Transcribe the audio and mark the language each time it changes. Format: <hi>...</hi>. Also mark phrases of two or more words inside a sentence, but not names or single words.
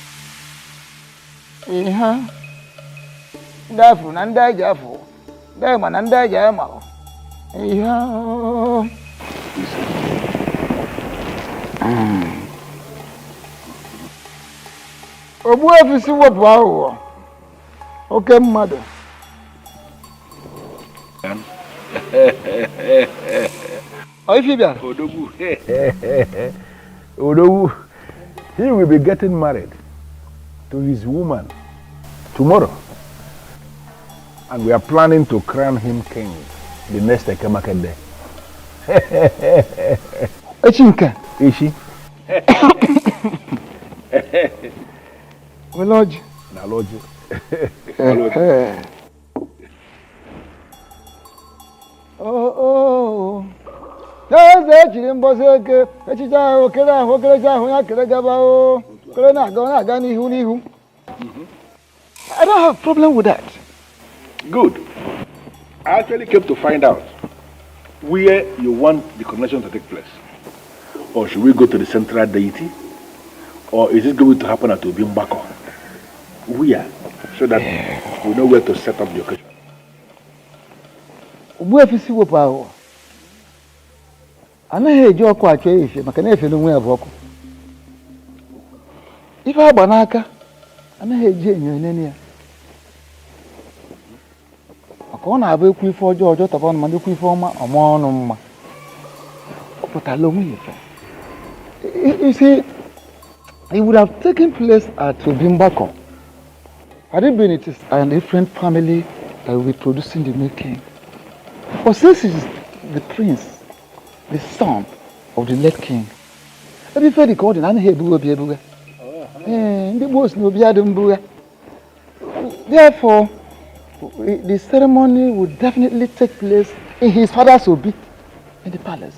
<ig>Ihe ndị afụ na ndị anyị ji afụ ndị anyị ma na ndị anyị ji ama ihe Ogbuefi si wepụ aghụghọ oke mmadụ. Odogwu. Odogwu.</ig> <en>He will be getting married to his woman tomorrow. And we are planning to crown him king the next Ekemake day.</en> <ig>Echinka. Ishi. Lodge. Na lodge. Oh. N'eze echiri mbọsị eke echicha ahụ okerecha ahụ ya kere gaba o. Kere na-aga n'ihu.</ig> <en>I don't have a problem with that. Good. I actually came to find out where you want the coronation to take place. Or should we go to the central deity? Or is it going to happen at Obimbako? Where? So that we know where to set up the occasion.</en> <ig>Ogbuefi si wepụ ahụ. Anaghị eji ọkụ achọ efe maka na efe n'onwe ya bụ ọkụ. Ife agba n'aka anaghị eji enyo enene ya. Maka ọ na-abụ ekwu ife ọjọọ taba ọnụ ma ekwu ife ọma ọma ọnụ mma. Ọ pụtara onwe ya efe.</ig> <en>You see, it would have taken place at Obimbako. Had it been it is a different family that will be producing the new king. But since it is the prince, the son of the late king, every fairy called in therefore, the ceremony would definitely take place in his father's obi in the palace.</en>